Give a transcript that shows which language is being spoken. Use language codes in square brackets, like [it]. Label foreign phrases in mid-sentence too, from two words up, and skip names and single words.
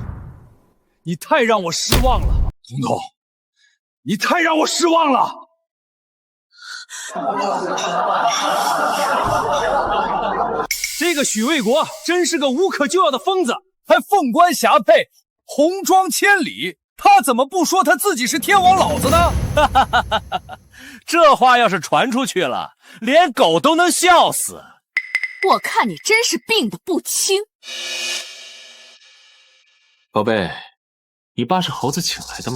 [zh] 你太讓我失望了。彤彤，你太讓我失望了。這個許衛國真是個無可救藥的瘋子，還鳳冠霞帔，紅妝千里，他怎麼不說他自己是天王老子呢？這話要是傳出去了，連狗都能笑死。我看你真是病得不輕。寶貝，你爸是猴子請來的嗎？